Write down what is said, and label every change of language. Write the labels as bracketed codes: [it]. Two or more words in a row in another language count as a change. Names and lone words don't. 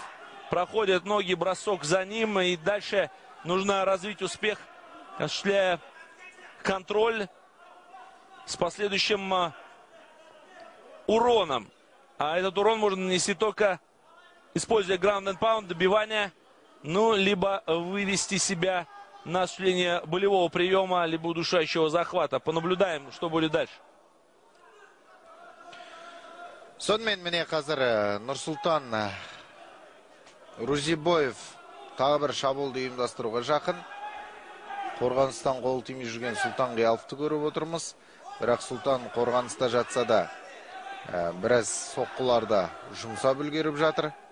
[ru] Проходят ноги, бросок за ним. И дальше нужно развить успех, осуществляя контроль с последующим уроном. А этот урон можно нанести только используя [en] ground and pound, [ru] добивание, ну, либо вывести себя на осуществление болевого приема, либо удушающего захвата. Понаблюдаем, что будет дальше. [kk] Сонымен міне қазір Нұрсұлтан Рузибоев тағы бір шабуылды ұйымдастыруға жақын. Қорғаныстан қол тимей жүрген Сұлтан Қияловты көріп отырмыз. Бірақ Сұлтан қорғаныста жатса да біраз соққыларда жұмсап үлгеріп жатыр.